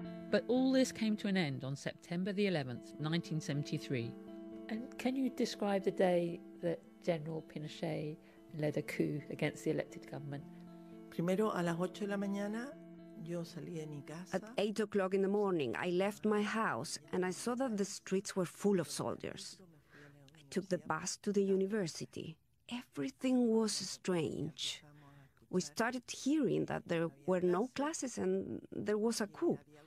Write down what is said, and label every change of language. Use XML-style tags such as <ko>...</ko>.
<en>But all this came to an end on September the 11th, 1973. And can you describe the day that General Pinochet led a coup against the elected government?</en> <es>Primero, a las 8 de la mañana.</es> <en>At 8 o'clock in the morning, I left my house and I saw that the streets were full of soldiers. I took the bus to the university. Everything was strange. We started hearing that there were no classes and there was a coup.</en>